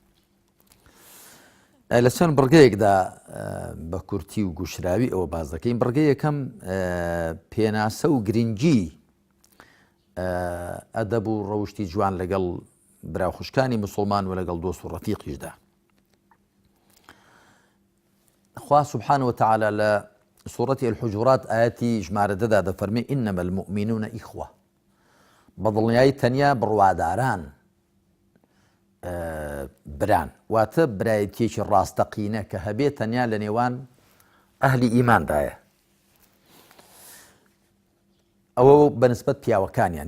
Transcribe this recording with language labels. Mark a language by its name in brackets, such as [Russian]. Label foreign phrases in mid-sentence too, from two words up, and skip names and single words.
[Central Kurdish] لە چەند بڕگەیەکدا بە کورتی و گوشراوی ئەوە باز دەکەین. بڕگەی یەکەم پێناسە و گرنگی ئەدەب و ڕەوشتی جوان لەگەڵ براو خوشکانی مسلمان و لەگەڵ دۆست و ڕەفیقیشدا. خوا [Arabic] سبحانه وتعالى [Central Kurdish] لە سورة الحجرات آياتي ژمارە دەدا دەفەرمێ [Arabic] إنما المؤمنون إخوة، [Central Kurdish] بەدڵنیایی تەنیا بڕواداران بران، واتە برایەتیەکی ڕاستەقینە کە هەبێت تەنیا لە نێوان ئەهلی ئیماندایە. ئەوە بەنسبەت پیاوەکانیان.